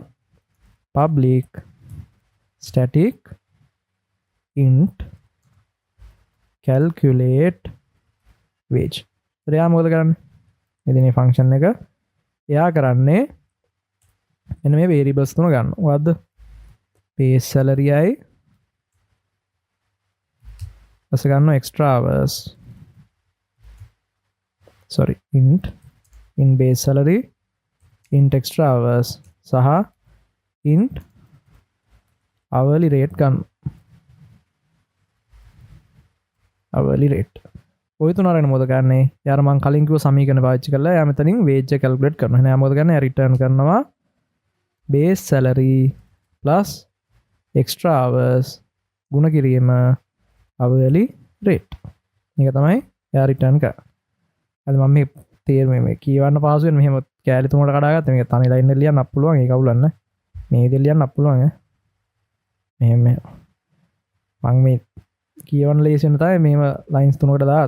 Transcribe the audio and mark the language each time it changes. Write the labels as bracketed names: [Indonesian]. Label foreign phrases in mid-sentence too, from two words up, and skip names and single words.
[English] public static int calculate wage. [Sinhala] ඒතර යා මොකද කරන්නේ? ඉතින් මේ function එක එයා කරන්නේ මෙන්න මේ variables තුන ගන්න. මොකද්ද? [English] base salary [Sinhala] යි ඊපස්ස ගන්නවා [English] extra hours. sorry int base salary int extra hours සහ int hourly rate ගන්න. hourly rate. [Sinhala] ඔය තුන අරගෙන මොකද කරන්නේ? යාර මං කලින් කිව්ව සමීකරණ පාවිච්චි කරලා යා මෙතනින් වේජ් එක කැල්කියුලේට් කරනවා. එහෙනම් මොකද කරන්නේ? රිටර්න් කරනවා [English] base salary plus extra hours [Sinhala] ගුණ කිරීම [English] hourly rate. [Sinhala] මේක තමයි යා රිටර්න් කරන්නේ. අද මම මේ තේරුම මේ කියවන්න පහසු වෙන මෙහෙම කැලි තුනකට කඩාගත්තා. මේක තනි ලයින් එක ලියන්නත් පුළුවන්. ඒක අවුලක් නැහැ. මේ විදිහට ලියන්නත් පුළුවන් ඈ. මෙහෙම මම මේ කියවන්න ලේසි වෙන තමයි මේව ලයින්ස් තුනකට දාගත්තා.